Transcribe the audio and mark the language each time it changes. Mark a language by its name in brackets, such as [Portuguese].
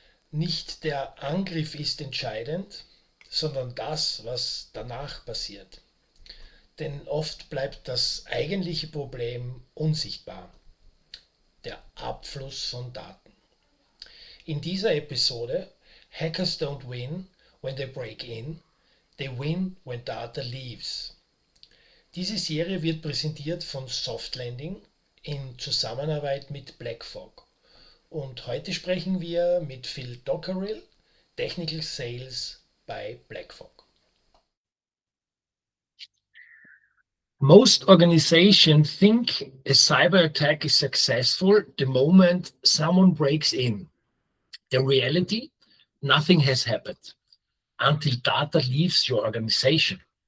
[German] Nicht der Angriff ist entscheidend, sondern das, was danach passiert. Denn oft bleibt das eigentliche Problem unsichtbar, der Abfluss von Daten. In dieser Episode [English] Hackers don't win when they break in, they win when data leaves. [German] Diese Serie wird präsentiert von Softlanding in Zusammenarbeit mit BlackFog. Und heute sprechen wir mit Phil Dockerill, Technical Sales bei BlackFog. [English] Most organizations think a cyber attack is successful the moment someone breaks in. The reality, nothing has happened until data leaves your organization.